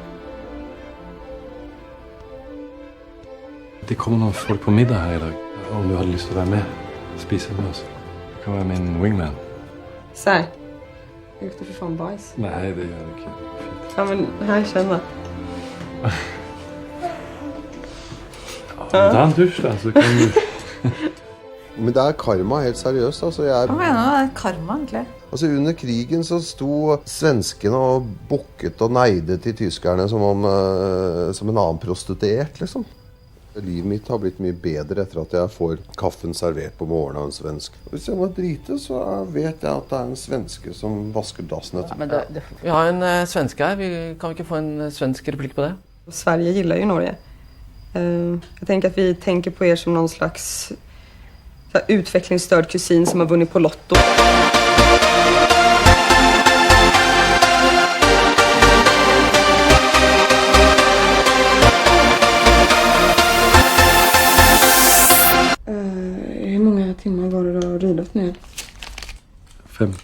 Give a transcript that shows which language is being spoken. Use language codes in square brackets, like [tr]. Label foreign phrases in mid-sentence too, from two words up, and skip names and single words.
[sv] Det kommer någon folk på middag här idag. Om du hade lust att vara med. Spisa med oss. Du kan vara min wingman. Så här. Jag luktar för fan bajs. Nej, det gör det inte. Ja, men här känner. Ja, [no] ta en dusj da, så kan du... Men det er karma, helt seriøst. Altså, Hva mener du? Det er karma, egentlig. altså, under krigen så sto svenskene og bukket og neide til tyskerne som en annen prostituert, liksom. Livet mitt har blitt mye bedre etter at jeg får kaffen servert på morgenen av en svensk. Hvis jeg må drite, så vet jeg at det er en svenske som vasker dassen etter. Ja, men vi har en svenske her. Kan vi ikke få en svensk replikk på det? [sv] Sverige gillar ju Norge. Jag tänker att vi tänker på er som någon slags så här, utvecklingsstörd kusin som har vunnit på Lotto. Hur många timmar var det du har ridat nu?